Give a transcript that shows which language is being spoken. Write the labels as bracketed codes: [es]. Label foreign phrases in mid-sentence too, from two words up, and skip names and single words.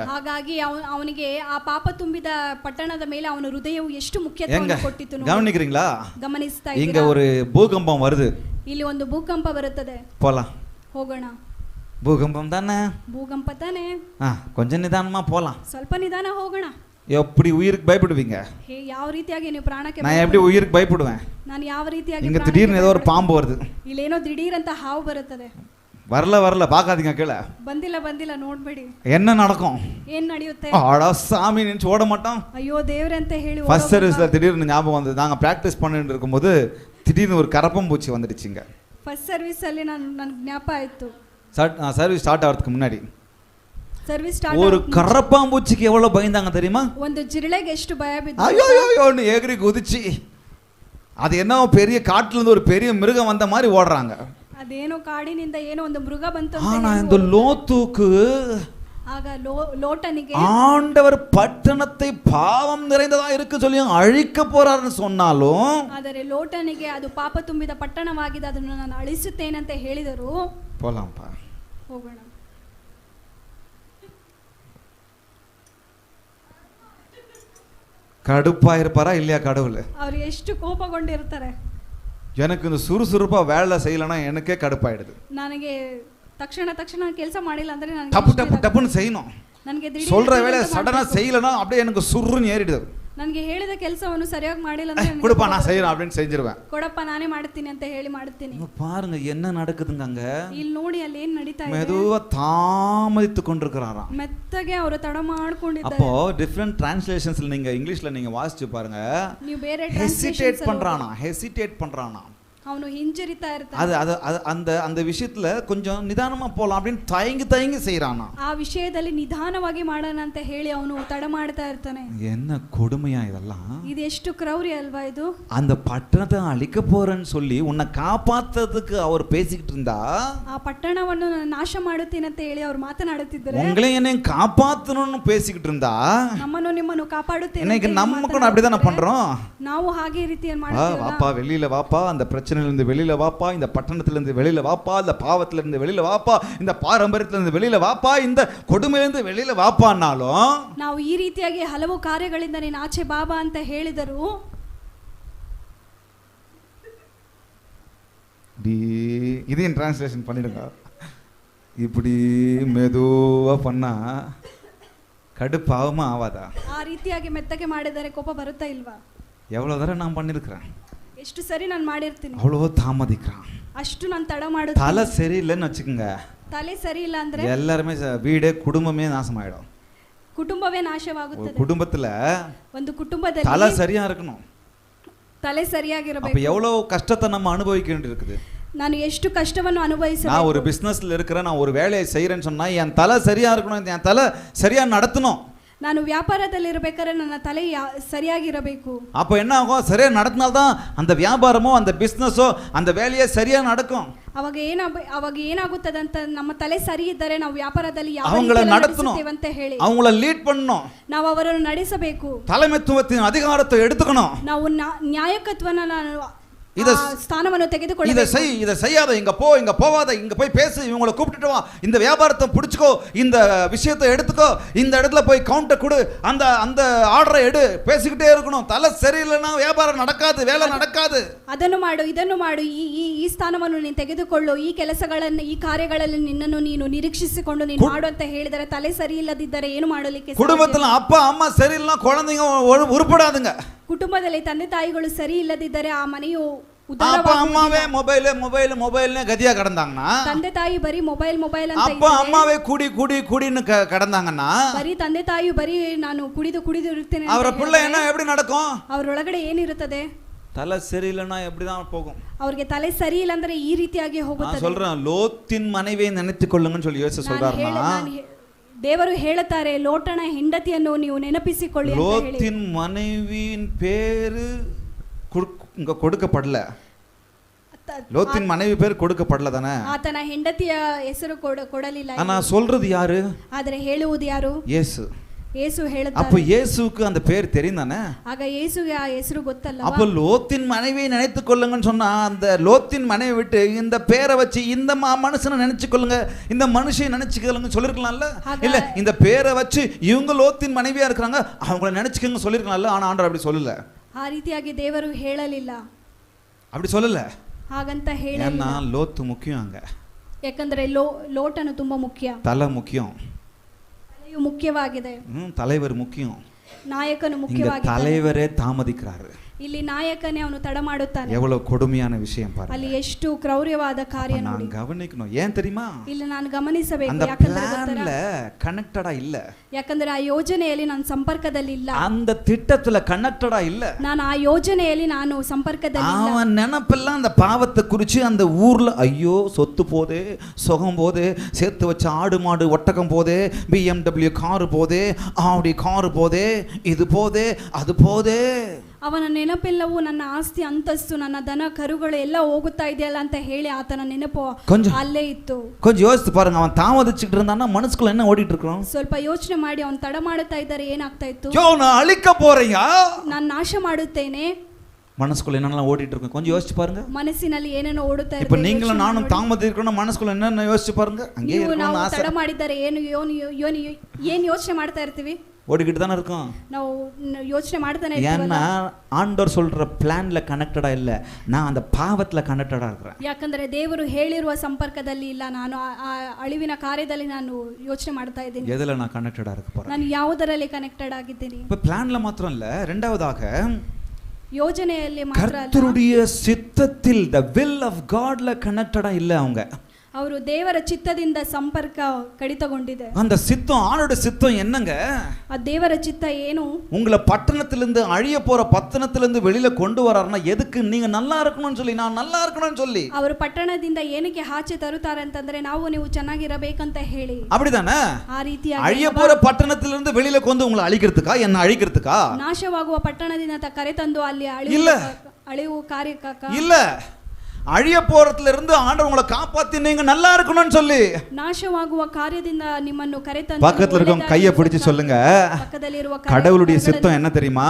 [kn] ಹಾಗಾಗಿ ಅವನಿಗೆ ಆ ಪಾಪ ತುಂಬಿದ ಪಟ್ಟಣದ ಮೇಲೆ ಅವನ ಹೃದಯವು ಎಷ್ಟು ಮುಖ್ಯತ್ವವನ್ನು ಕೊಟ್ಟಿತು. [ta] கவனிக்கிறீங்களா? [kn] ಗಮನಿಸ್ತಾ [ta] இங்க [kn] ಇದ್ದೀರಾ? [ta] ஒரு பூகம்பம் வருது. [kn] ಇಲ್ಲಿ ಒಂದು ಭೂಕಂಪ ಬರುತ್ತದೆ. [ta] போலாம். [kn] ಹೋಗೋಣ. [ta] பூகம்பம் தானே? [kn] ಭೂಕಂಪ ತಾನೆ. [ta] கொஞ்சம் நிதானமா போலாம். [kn] ಸ್ವಲ್ಪ ನಿಧಾನ ಹೋಗೋಣ. [ta] எப்படி உயிருக்கு பயப்படுவீங்க? [kn] ಯಾವ ರೀತಿಯಾಗಿ ನೀವು ಪ್ರಾಣಕ್ಕೆ? [ta] நான் எப்படி உயிருக்கு பயப்படுவேன்? [kn] ನಾನು ಯಾವ ರೀತಿಯಾಗಿ? [ta] இங்க திடீர்னு ஏதோ ஒரு பாம்பு வருது. [kn] ಇಲ್ಲೇನೋ ದಿಢೀರ್ ಅಂತ ಹಾವು ಬರುತ್ತದೆ. [ta] வரல பார்க்காதீங்க, கீழே [kn] ಬಂದಿಲ್ಲ ನೋಡ್ಬೇಡಿ. [ta] என்ன நடக்கும்? [kn] ಏನ್ ನಡೆಯುತ್ತೆ? [ta] ஆடா சாமி நினைச்சு ஓட மாட்டோம். [kn] ಅಯ್ಯೋ ದೇವ್ರೆ ಅಂತ ಹೇಳಿ [en] first service [ta] திடீர்னு ஞாபகம் வந்தது. நாங்க பிராக்டிஸ் பண்ணிட்டு இருக்கும்போது திடீர்னு ஒரு கரப்பம்பூச்சி வந்துடுச்சுங்க. [en] first service [kn] ಅಲ್ಲಿ ನನ್ ಜ್ಞಾಪ ಆಯ್ತು. [en] service start [ta] ஆகிறதுக்கு முன்னாடி [en] service start [ta] ஒரு கரப்பாம்பூச்சிக்கு எவ்வளவு பயந்தாங்க தெரியுமா? [kn] ಒಂದು ಜಿರಳೆಗೆ ಎಷ್ಟು ಭಯ ಬಿದ್ದು, [ta] ஐயோ ஐயோன்னு ஏகிரி குதிச்சு, அது என்ன பெரிய காட்டுல இருந்து ஒரு பெரிய மிருகம் வந்த மாதிரி ஓடுறாங்க. [kn] ಅದೇನೋ ಕಾಡಿನಿಂದ ಏನೋ ಒಂದು ಮೃಗ ಬಂತು ಅಂತ [ta] ஆனா இந்த லோத்துக்கு, [kn] ಆಗ ಲೋಟನಿಗೆ [ta] ஆண்டவர் பட்டணத்தை பாவம் நிறைந்ததா இருக்கு சொல்லி அழிக்க போறாருன்னு சொன்னாலும், [kn] ಆದರೆ ಲೋಟನಿಗೆ ಅದು ಪಾಪ ತುಂಬಿದ ಪಟ್ಟಣವಾಗಿದೆ, ಅದನ್ನು ನಾನು ಅಳಿಸುತ್ತೇನೆ ಅಂತ ಹೇಳಿದರು. [ta] போலாம்ப்பா, [kn] ಹೋಗೋಣ. [ta] கடுப்பா இருப்பாரா இல்லையா கடவுள்? [kn] ಅವರು ಎಷ್ಟು ಕೋಪಗೊಂಡಿರ್ತಾರೆ. [ta] எனக்கு இந்த சுறுசுறுப்பா வேலை செய்யலன்னா எனக்கே கடுப்பாயிடுது. [kn] ನನಗೆ ತಕ್ಷಣ ಕೆಲಸ ಮಾಡಿಲ್ಲ ಅಂದ್ರೆ ನನಗೆ [ta] டப்புன்னு செய்யணும். [kn] ನನಗೆ ದಿಢೀರ್ [ta] சொல்ற வேலை சடனா செய்யலனா அப்படியே எனக்கு சுருன்னு ஏறிடுது. [kn] ನನಗೆ ಹೇಳಿದ ಕೆಲಸವನ್ನು ಸರಿಯಾಗಿ ಮಾಡಿಲ್ಲ ಅಂದ್ರೆ [ta] கொடுப்பா நான் செய்யறேன் அப்படின்னு செஞ்சிருவேன். [kn] ಕೊಡಪ್ಪ ನಾನೇ ಮಾಡ್ತೀನಿ ಅಂತ ಹೇಳಿ ಮಾಡ್ತೀನಿ. [ta] பாருங்க என்ன நடக்குதுங்க அங்க. [kn] ಇಲ್ಲಿ ನೋಡಿ ಅಲ್ಲಿ ಏನು ನಡೀತಾ ಇದೆ. [ta] மெதுவா தாமதித்து கொண்டிருக்கிறாராம். [kn] ಮೆತ್ತಗೆ ಅವರು ತಡ ಮಾಡ್ಕೊಂಡಿದ್ದಾರೆ. [ta] அப்போ [en] different translations [ta] நீங்க இங்கிலீஷ்ல நீங்க வாசிச்சு பாருங்க. [kn] ನೀವು ಬೇರೆ [ta] ஹெசிடேட் பண்றானா. [kn] ಅವನು ಹಿಂಜರಿತಾ ಇರ್ತಾನೆ. [ta] அது அந்த விஷயத்துல கொஞ்சம் நிதானமா போலாம் அப்படின்னு தயங்கி செய்யறானா. [kn] ಆ ವಿಷಯದಲ್ಲಿ ನಿಧಾನವಾಗಿ ಮಾಡೋಣ ಅಂತ ಹೇಳಿ ಅವನು ತಡ ಮಾಡ್ತಾ ಇರ್ತಾನೆ. [ta] என்ன கொடுமையா இதெல்லாம். [kn] ಇದು ಎಷ್ಟು ಕ್ರೌರ್ಯ ಅಲ್ವಾ ಇದು. [ta] அந்த பட்டணத்தை அழிக்க போறேன்னு சொல்லி உன்னை காப்பாத்துறதுக்கு அவர் பேசிக்கிட்டு இருந்தா, [kn] ಆ ಪಟ್ಟಣವನ್ನು ನಾನು ನಾಶ ಮಾಡುತ್ತೇನೆ ಅಂತ ಹೇಳಿ ಅವರು ಮಾತನಾಡುತ್ತಿದ್ದಾರೆ. [ta] உங்களை என்னையும் காப்பாத்தணும்னு பேசிக்கிட்டு இருந்தா, [kn] ನಮ್ಮನ್ನು ನಿಮ್ಮನ್ನು ಕಾಪಾಡುತ್ತೇನೆ [ta] இன்னைக்கு நமக்கு அப்படிதானே பண்றோம். [kn] ನಾವು ಹಾಗೆ ರೀತಿಯಲ್ಲಿ ಮಾಡ್ತೀವಿ. [ta] வாப்பா வெளியில வாப்பா, அந்த பிரச்சனையிலிருந்து வெளியில வாப்பா, இந்த பட்டணத்திலிருந்து வெளியில வாப்பா, இந்த பாவத்திலிருந்து வெளியில வாப்பா, இந்த பாரம்பரியத்திலிருந்து வெளியில வாப்பா, இந்த கொடுமையிலிருந்து வெளியில வாப்பான்னாலும், [kn] ನಾವು ಈ ರೀತಿಯಾಗಿ ಹಲವು ಕಾರ್ಯಗಳಿಂದ ನೀನು ಆಚೆ ಬಾಬಾ ಅಂತ ಹೇಳಿದರು. [ta] இதையும் டிரான்ஸ்லேஷன் பண்ணிடுங்க. இப்படி மெதுவா பண்ணா கடுப்பாகுமா ஆவாதா? [kn] ಆ ರೀತಿಯಾಗಿ ಮೆತ್ತಗೆ ಮಾಡಿದರೆ ಕೋಪ ಬರುತ್ತಾ ಇಲ್ವಾ? [ta] எவ்வளவு தடவை நான் பண்ணிருக்கிறேன். [kn] ಎಷ್ಟು ಸರಿ ನಾನು ಮಾಡಿರ್ತೀನಿ. [ta] அவ்வளோ தாமதிக்கிறான். [kn] ಅಷ್ಟು ನಾನು ತಡ ಮಾಡುತ್ತೇನೆ. [ta] தலை சரியில்லைன்னு வச்சுக்கோங்க, [kn] ತಲೆ ಸರಿ ಇಲ್ಲ ಅಂದ್ರೆ [ta] எல்லாருமே வீடே குடும்பமே நாசமாயிடும். [kn] ಕುಟುಂಬವೇ ನಾಶವಾಗುತ್ತದೆ. [ta] குடும்பத்துல [kn] ಒಂದು ಕುಟುಂಬದಲ್ಲಿ [ta] தலை சரியா இருக்கணும். [kn] ತಲೆ [ta] அப்ப [kn] ಸರಿಯಾಗಿರಬೇಕು. [ta] எவ்வளவு கஷ்டத்தை நம்ம அனுபவிக்க வேண்டியிருக்குது. [kn] ನಾನು ಎಷ್ಟು ಕಷ್ಟವನ್ನು ಅನುಭವಿಸಬೇಕು. [ta] நான் ஒரு பிசினஸ்ல இருக்கிறேன், நான் ஒரு வேலையை செய்யறேன்னு சொன்னா என் தலை சரியா இருக்கணும், என் தலை சரியா நடத்தணும். [kn] ನಾನು ವ್ಯಾಪಾರದಲ್ಲಿ ಇರಬೇಕಾದ್ರೆ ನನ್ನ ತಲೆ ಸರಿಯಾಗಿರಬೇಕು. [ta] அப்ப என்ன ஆகும்? சரியா நடத்தினால்தான் அந்த வியாபாரமோ அந்த பிசினஸோ அந்த வேலையே சரியா நடக்கும். [kn] ಅವಾಗ ಏನಾಗುತ್ತದಂತ ನಮ್ಮ ತಲೆ ಸರಿ ಇದ್ದರೆ ನಾವು ವ್ಯಾಪಾರದಲ್ಲಿ ಯಾವ [ta] அவங்கள [kn] ರೀತಿಯಲ್ಲಿ [ta] நடத்தணும், [kn] ನಡೆಸುತ್ತೇವಂತ ಹೇಳಿ [ta] அவங்கள லீட் பண்ணணும், [kn] ನಾವು ಅವರನ್ನು ನಡೆಸಬೇಕು, [ta] தலைமைத்துவத்தின் அதிகாரத்தை எடுத்துக்கணும். [kn] ನಾವು ನ್ಯಾಯಕತ್ವನ [ta] இத [kn] ಸ್ಥಾನವನ್ನು [ta] இதை [kn] ತೆಗೆದುಕೊಳ್ಳಬೇಕು. [ta] செய், இதை செய்யாத, இங்க போ, இங்க போவாத, இங்க போய் பேசு, இவங்களை கூப்பிட்டுட்டு வா, இந்த வியாபாரத்தை பிடிச்சுக்கோ, இந்த விஷயத்தை எடுத்துக்கோ, இந்த இடத்துல போய் கவுண்டர் கொடு, அந்த அந்த ஆர்டரை எடு, பேசிக்கிட்டே இருக்கணும். தலை சரியில்லைன்னா வியாபாரம் நடக்காது, வேலை நடக்காது. [kn] ಅದನ್ನು ಮಾಡು, ಇದನ್ನು ಮಾಡು, ಈ ಸ್ಥಾನವನ್ನು ನೀನು ತೆಗೆದುಕೊಳ್ಳು, ಈ ಕೆಲಸಗಳನ್ನು ಈ ಕಾರ್ಯಗಳಲ್ಲಿ ನಿನ್ನನ್ನು ನೀನು ನಿರೀಕ್ಷಿಸಿಕೊಂಡು ನೀನು ಮಾಡು ಅಂತ ಹೇಳಿದರೆ ತಲೆ ಸರಿ ಇಲ್ಲದಿದ್ದರೆ ಏನು ಮಾಡಲಿಕ್ಕೆ ಸಾಧ್ಯ? [ta] குடும்பத்துல அப்பா அம்மா சரியில்லைன்னா குழந்தைங்க உருப்படாதுங்க. [kn] ಕುಟುಂಬದಲ್ಲಿ ತಂದೆ ತಾಯಿಗಳು ಸರಿ ಇಲ್ಲದಿದ್ದರೆ ಆ ಮನೆಯು [ta] அப்பா அம்மாவே மொபைல்னு கதியா கடந்தாங்கன்னா, [kn] ತಂದೆ ತಾಯಿ ಬರೀ ಮೊಬೈಲ್ ಅಂತ [ta] அப்பா அம்மாவே குடின்னு கடந்தாங்கன்னா, [kn] ಬರೀ ತಂದೆ ತಾಯಿ ಬರೀ ನಾನು ಕುಡಿದು ಇರ್ತೇನೆ [ta] அவர பிள்ளை என்ன எப்படி நடக்கும்? [kn] ಅವರೊಳಗಡೆ ಏನಿರುತ್ತದೆ? [ta] தலை சரியில்லைன்னா எப்படிதான் போகும்? [kn] ಅವ್ರಿಗೆ ತಲೆ ಸರಿ ಇಲ್ಲ ಅಂದ್ರೆ ಈ ರೀತಿಯಾಗಿ [ta] நான் [kn] ಹೋಗುತ್ತದೆ. [ta] சொல்றேன், லோத்தின் மனைவியை நினைத்துக் கொள்ளுங்கன்னு சொல்லி யோசிச்சு சொல்றாருன்னா, [kn] ದೇವರು ಹೇಳುತ್ತಾರೆ ಲೋಟನ ಹೆಂಡತಿಯನ್ನು ನೀವು ನೆನಪಿಸಿಕೊಳ್ಳಿ ಅಂತ ಹೇಳಿ. [ta] லோத்தின் மனைவியின் பேரு இங்க கொடுக்கப்படல. லோத்தின் மனைவி பேர் கொடுக்கப்படல தானே? [kn] ಆತನ ಹೆಂಡತಿಯ ಹೆಸರು ಕೊಡಲಿಲ್ಲ. [ta] ஆனா சொல்றது யாரு? [kn] ಆದರೆ ಹೇಳುವುದು ಯಾರು? [ta] இயேசு. [kn] ಯೇಸು ಹೇಳುತ್ತಾರೆ. [ta] அப்ப இயேசுவுக்கு அந்த பேர் தெரியும் தானே? [kn] ಆಗ ಯೇಸುಗೆ ಆ ಹೆಸರು ಗೊತ್ತಲ್ಲ. [ta] அப்ப லோத்தின் மனைவியை நினைத்துக் கொள்ளுங்கன்னு சொன்னா, அந்த லோத்தின் மனைவி விட்டு இந்த பேரை வச்சு இந்த மனுஷனை நினைச்சு கொள்ளுங்க, இந்த மனுஷனை நினைச்சுக்கலுங்க சொல்லிருக்கலாம்ல? இல்ல, இந்த பேரை வச்சு இவங்க லோத்தின் மனைவியா இருக்கிறாங்க, அவங்கள நினைச்சுக்கங்க சொல்லிருக்கலாம்ல? ஆனா ஆண்டவர் அப்படி சொல்லல. [kn] ಆ ರೀತಿಯಾಗಿ ದೇವರು ಹೇಳಲಿಲ್ಲ, [ta] அப்படி சொல்லல. [kn] ಹಾಗಂತ ಹೇಳಲಿಲ್ಲ. [ta] ஏன்னா லோத்து முக்கியம் அங்க. [kn] ಯಾಕಂದ್ರೆ ಲೋಟನು ತುಂಬಾ ಮುಖ್ಯ, [ta] தலை முக்கியம், [kn] ತಲೆಯು ಮುಖ್ಯವಾಗಿದೆ, [ta] தலைவர் முக்கியம், [kn] ನಾಯಕನು [ta] இங்க [kn] ಮುಖ್ಯವಾಗಿದೆ. [ta] தலைவரே தாமதிக்கிறாரு. [kn] ಇಲ್ಲಿ ನಾಯಕನೇ ಅವನು ತಡ ಮಾಡುತ್ತಾನೆ. [ta] எவ்வளவு கொடுமையான விஷயம் பாருங்க. [kn] ಅಲ್ಲಿ ಎಷ್ಟು ಕ್ರೌರ್ಯವಾದ ಕಾರ್ಯ ನೋಡಿ. [ta] நான் கவனிக்கணும். ஏன் தெரியுமா? [kn] ಇಲ್ಲಿ ನಾನು ಗಮನಿಸಬೇಕು. [ta] அந்த [en] plan connected [ta] இல்ல. [kn] ಯಾಕಂದ್ರೆ ಆ ಯೋಜನೆಯಲ್ಲಿ ನಾನು ಸಂಪರ್ಕದಲ್ಲಿ ಇಲ್ಲ. [ta] அந்த திட்டத்துல கனெக்டடா இல்ல. [kn] ನಾನು ಆ ಯೋಜನೆಯಲ್ಲಿ ನಾನು ಸಂಪರ್ಕದಲ್ಲಿ ಇಲ್ಲ. [ta] அவன் நினைப்பெல்லாம் அந்த பாவத்தை குறிச்சு அந்த ஊர்ல, ஐயோ சொத்து போதே, சுகம் போதே, சேர்த்து வச்ச ஆடு மாடு ஒட்டகம் போதே, BMW காரு போதே, ஆடி காரு போதே, இது போதே, அது போதே. [kn] ಅವನ ನೆನಪೆಲ್ಲವೂ ನನ್ನ ಆಸ್ತಿ ಅಂತಸ್ತು, ನನ್ನ ದನ ಕರುಗಳು ಎಲ್ಲ ಹೋಗುತ್ತಾ ಇದೆಯಲ್ಲ ಅಂತ ಹೇಳಿ ಆತನ ನೆನಪು ಅಲ್ಲೇ ಇತ್ತು. [ta] கொஞ்சம் யோசித்து பாருங்க, அவன் தாமதிச்சுட்டு இருந்தான்னா மனசுக்குள்ள என்ன ஓடிட்டு இருக்கோம்? [kn] ಸ್ವಲ್ಪ ಯೋಚನೆ ಮಾಡಿ, ಅವನು ತಡ ಮಾಡುತ್ತಾ ಇದ್ದಾರೆ ಏನಾಗ್ತಾ ಇತ್ತು? [ta] நான் அழிக்க போறேயா, [kn] ನಾನು ನಾಶ ಮಾಡುತ್ತೇನೆ, [ta] மனசுக்குள்ள என்னெல்லாம் ஓடிட்டு இருக்கும்? கொஞ்சம் யோசிச்சு பாருங்க. [kn] ಮನಸ್ಸಿನಲ್ಲಿ ಏನೇನೋ ಓಡುತ್ತಾ ಇರುತ್ತೆ. [ta] இப்ப நீங்களும் நானும் தாமதிக்கிறோம், மனசுக்குள்ள என்னென்ன யோசிச்சு பாருங்க. அங்கே இருக்கணும் ஆசை. [kn] ತಡ ಮಾಡಿದ್ದಾರೆ ಏನು ಯೋಚನೆ ಮಾಡ್ತಾ ಇರ್ತೀವಿ? [ta] ஓடிக்கிட்டு தானே இருக்கும். [kn] ನಾವು ಯೋಚನೆ ಮಾಡ್ತಾನೆ [ta] ஏன்னா ஆண்டவர் சொல்ற [en] plan connected [ta] இல்ல, நான் அந்த பாவத்துல கனெக்டடா இருக்கிறேன். [kn] ಯಾಕಂದ್ರೆ ದೇವರು ಹೇಳಿರುವ ಸಂಪರ್ಕದಲ್ಲಿ ಇಲ್ಲ, ನಾನು ಆ ಅಳಿವಿನ ಕಾರ್ಯದಲ್ಲಿ ನಾನು ಯೋಚನೆ ಮಾಡ್ತಾ ಇದ್ದೀನಿ. [ta] எதுல நான் கனெக்டடா இருக்க போறேன்? [kn] ನಾನು ಯಾವುದರಲ್ಲಿ ಕನೆಕ್ಟೆಡ್ ಆಗಿದ್ದೀನಿ? [ta] இப்ப பிளான்ல மாத்திரம் இல்ல, இரண்டாவதாக [kn] ಯೋಜನೆಯಲ್ಲಿ ಮಾತ್ರ ಅಲ್ಲ, [ta] கர்த்தருடைய சித்தத்தில், [en] the will of God [ta] ல கனெக்டடா இல்ல அவங்க. [kn] ಅವರು ದೇವರ ಚಿತ್ತದಿಂದ ಸಂಪರ್ಕ ಕಡಿತಗೊಂಡಿದೆ. [ta] அந்த சித்தம், ஆண்டோட சித்தம் என்னங்க? [kn] ಆ ದೇವರ ಚಿತ್ತ ಏನು? [ta] உங்களை பட்டணத்திலிருந்து அழிய போற பட்டணத்திலிருந்து வெளியில கொண்டு வராருன்னா எதுக்கு? நீங்க நல்லா இருக்கணும்னு சொல்லி, நான் நல்லா இருக்கணும்னு சொல்லி. [kn] ಅವರು ಪಟ್ಟಣದಿಂದ ಏನಕ್ಕೆ ಆಚೆ ತರುತ್ತಾರೆ ಅಂತಂದ್ರೆ ನಾವು ನೀವು ಚೆನ್ನಾಗಿರಬೇಕಂತ ಹೇಳಿ. [ta] அப்படிதானே? [kn] ಆ ರೀತಿಯಾಗಿ [ta] அழிய போற பட்டணத்திலிருந்து வெளியில கொண்டு உங்களை அழிக்கிறதுக்கா, என்ன அழிக்கிறதுக்கா? [kn] ನಾಶವಾಗುವ ಪಟ್ಟಣದಿಂದ ಕರೆತಂದು ಅಲ್ಲಿ ಅಳಿವು ಕಾರ್ಯಕ್ಕಾಗ [ta] இல்ல, அழிய போறதுல இருந்து ஆண்டவர் உங்களை காப்பாத்தி நீங்க நல்லா இருக்கணும்னு சொல்லி. [kn] ನಾಶವಾಗುವ ಕಾರ್ಯದಿಂದ ನಿಮ್ಮನ್ನು ಕರೆತಂದು [ta] பக்கத்துல இருக்கவங்க கையை பிடிச்சு சொல்லுங்க, [kn] ಪಕ್ಕದಲ್ಲಿರುವ [ta] கடவுளுடைய சித்தம் என்ன தெரியுமா?